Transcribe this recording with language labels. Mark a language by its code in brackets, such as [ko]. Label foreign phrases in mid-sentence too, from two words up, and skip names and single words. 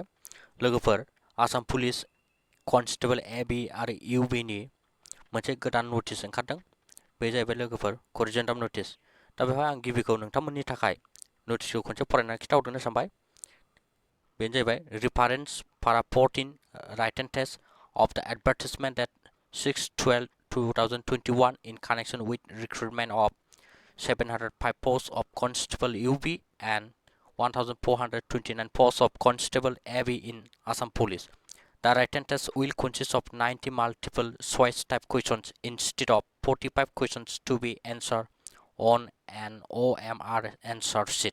[brx] लोगोफोर आसाम [en] police constable [brx] एबी आरो इउबी नि मोनसे गोदान नटिस ओंखारदों। बे जाहैबाय लोगोफोर [en] corrigendum notice. [brx] दा बेवहाय आं गिबिखौ नोंथांमोननि थाखाय नटिसखौ खनसे फरायनानै खिथाहरनो सानबाय। बेनो जाहैबाय [en] reference para 14 write and test of the advertisement that 6/12/2021 in connection with recruitment of 705 posts of constable UB and 1,429 posts of constable AB in Assam Police. The written test will consist of 90 multiple choice type questions instead of 45 questions to be answered on an OMR answer sheet.